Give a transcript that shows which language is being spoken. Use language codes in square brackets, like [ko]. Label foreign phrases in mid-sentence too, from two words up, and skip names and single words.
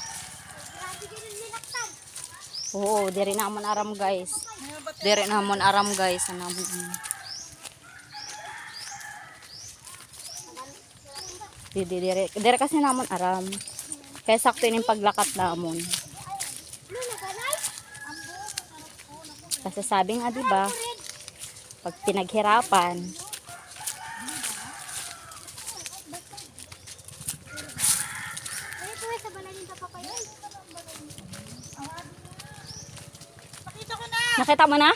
[tl] Grabe ganun nilaktan. [war] Oo, diri namon aram guys. Diri namon aram guys. Diri kasi namon aram. [tl] Kaya sakto yung paglakat namon. Kasi sabi nga diba, pag pinaghirapan, nakita mo na?